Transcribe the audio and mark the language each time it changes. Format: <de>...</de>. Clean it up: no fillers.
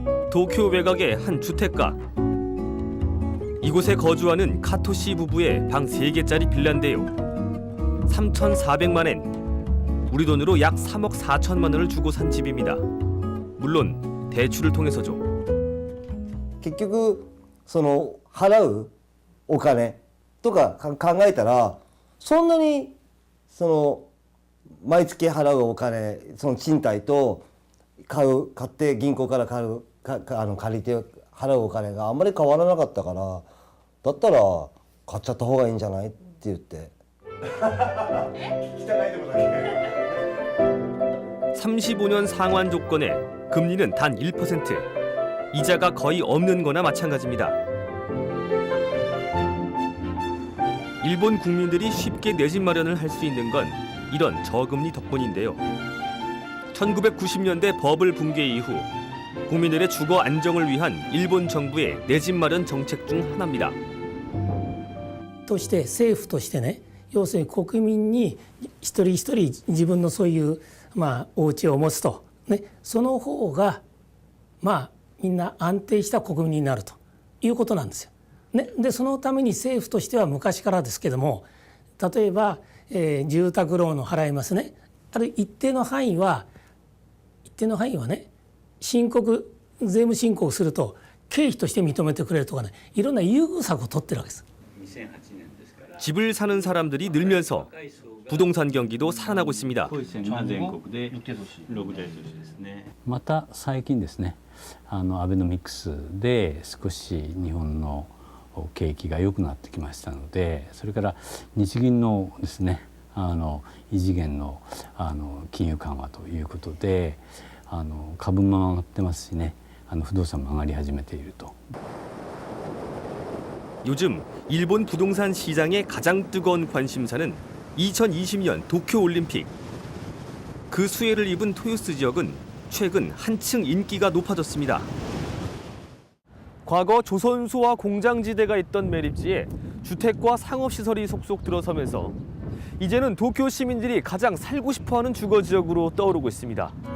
<ko>도쿄 외곽의 한 주택가. 이곳에 거주하는 카토시 부부의 방 3개짜리 빌라인데요. 3,400만 엔, 우리 돈으로 약 3억 4천만 원을 주고 산 집입니다. 물론 대출을 통해서죠.</ko> <ja>結局その払うお金とか考えたらそんなにその毎月払うお金その賃貸と買って銀行から借りて払うお金があんまり変わらなかったからだったら買っちゃった方がいいんじゃないって言って。</ja> <ko>(35년) 상환 조건에 금리는 단 1%, 이자가 거의 없는 거나 마찬가지입니다. 일본 국민들이 쉽게 내 집 마련을 할 수 있는 건 이런 저금리 덕분인데요. 1990년대 버블 붕괴 이후 국민들의 주거 안정을 위한 일본 정부의 내 집 마련 정책 중 하나입니다.</ko> <ja>として政府としてね、要するに国民に一人一人自分のそういうお家を持つとね、その方がみんな安定した国民になるということなんですよ。ね、でそのために政府としては昔からですけども、例えば、住宅ローンを払いますね。ある一定の範囲はね、税務申告すると経費として認めてくれるとかね、いろんな優遇策を取ってるわけです。</ja> <ko>집을 사는 사람들이 늘면서 부동산 경기도 살아나고 있습니다.</ko> <ja>また最近ですね、アベノミクスで少し日本の景気が良くなってきましたので、それから日銀のですね、異次元の金融緩和ということで、株も上がってますしね、不動産も上がり始めていると。</ja> <ko>요즘 일본 부동산 시장의 가장 뜨거운 관심사는 2020년 도쿄올림픽. 그 수혜를 입은 토요스 지역은 최근 한층 인기가 높아졌습니다. 과거 조선소와 공장지대가 있던 매립지에 주택과 상업시설이 속속 들어서면서 이제는 도쿄 시민들이 가장 살고 싶어하는 주거지역으로 떠오르고 있습니다.</ko>